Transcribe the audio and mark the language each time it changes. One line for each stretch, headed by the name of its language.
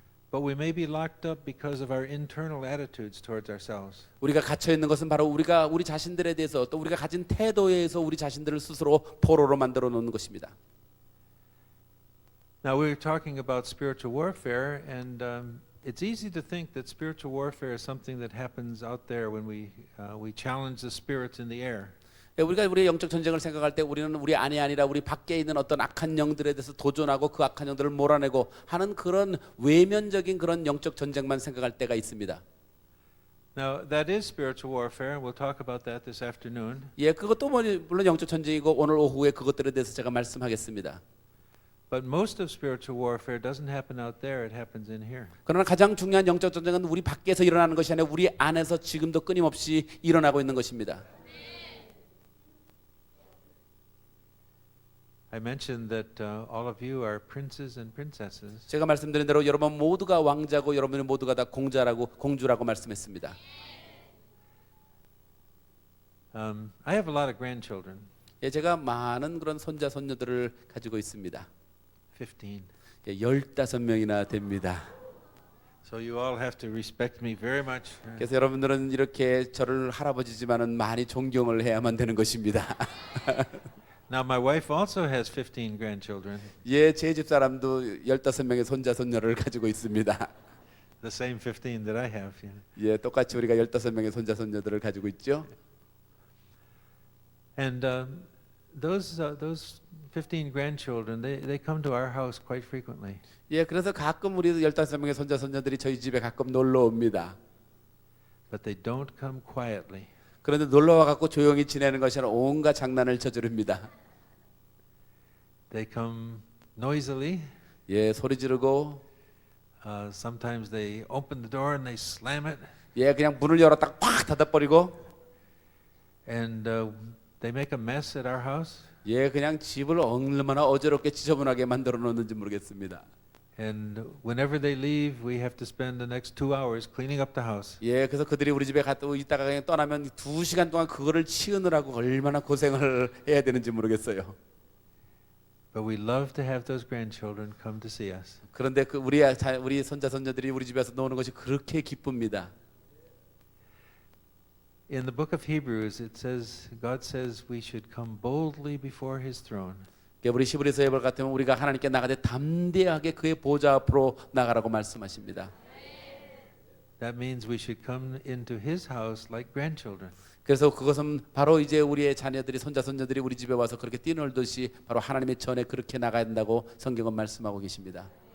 English: But we may be locked up because of our internal attitudes towards ourselves.
Korean: 우리가 갇혀 있는 것은 바로 우리가 우리 자신들에 대해서 또 우리가 가진 태도에 의해서 우리 자신들을 스스로 포로로 만들어 놓는 것입니다.
English: Now we're talking about spiritual warfare, and it's easy to think that spiritual warfare is something that happens out there when we challenge the spirits in the air.
Korean: 예, 우리가 우리의 영적 전쟁을 생각할 때 우리는 우리 안이 아니라 우리 밖에 있는 어떤 악한 영들에 대해서 도전하고 그 악한 영들을 몰아내고 하는 그런 외면적인 그런 영적 전쟁만 생각할 때가 있습니다.
English: Now that is spiritual warfare, and we'll talk about that this afternoon.
Korean: 예, 그것도 물론 영적 전쟁이고 오늘 오후에 그것들에 대해서 제가 말씀하겠습니다.
English: But most of spiritual warfare doesn't happen out there, it happens in here.
Korean: 그러나 가장 중요한 영적 전쟁은 우리 밖에서 일어나는 것이 아니라 우리 안에서 지금도 끊임없이 일어나고 있는 것입니다.
English: I mentioned that all of you are princes and princesses.
Korean: 제가 말씀드린 대로 여러분 모두가 왕자고 여러분 모두가 다 공주라고 말씀했습니다.
English: I have a lot of grandchildren,
Korean: 예, 제가 많은 그런 손자 손녀들을 가지고 있습니다.
English: 15.
Korean: 예, 15명이나 됩니다.
English: So you all have to respect me very much.
Korean: 그래서 여러분들은 이렇게 저를 할아버지지만은 많이 존경을 해야만 되는 것입니다.
English: Now my wife also has 15 grandchildren,
Korean: 예, 제 집사람도 15명의 손자 손녀를 가지고 있습니다.
English: the same 15 that I have. Yeah.
Korean: 예, 똑같이 우리가 15명의 손자 손녀들을 가지고 있죠.
English: And those 15 grandchildren, they come to our house quite frequently.
Korean: 예, 그래서 가끔 우리 15명의 손자 손녀들이 저희 집에 가끔 놀러 옵니다.
English: But they don't come quietly.
Korean: 그런데 놀러 와 갖고 조용히 지내는 것이 아니라 온갖 장난을 저지릅니다.
English: They come noisily.
Korean: 예, 소리 지르고
English: Sometimes they open the door and they slam it,
Korean: 예, 그냥 문을 열었다가 팍 닫아버리고
English: and they make a mess at our house.
Korean: 예, 그냥 집을 얼마나 어지럽게 지저분하게 만들어 놓는지 모르겠습니다.
English: And whenever they leave, we have to spend the next 2 hours cleaning up the house.
Korean: 예, 그래서 그들이 우리 집에 갔다 있다가 그냥 떠나면 2시간 동안 그거를 치우느라고 얼마나 고생을 해야 되는지 모르겠어요.
English: But we love to have those grandchildren come to see us.
Korean: 그런데 그 우리 손자 손녀들이 우리 집에서 노는 것이 그렇게 기쁩니다.
English: In the book of Hebrews, it says, God says we should come boldly before His throne.
Korean: 우리 히브리서 예벌 같으면 우리가 하나님께 나가되 담대하게 그의 보좌 앞으로 나가라고 말씀하십니다.
English: That means we should come into His house like grandchildren.
Korean: 그래서 그것은 바로 이제 우리의 자녀들이 손자 손녀들이 우리 집에 와서 그렇게 뛰놀듯이 바로 하나님의 전에 그렇게 나가야 된다고 성경은 말씀하고 계십니다.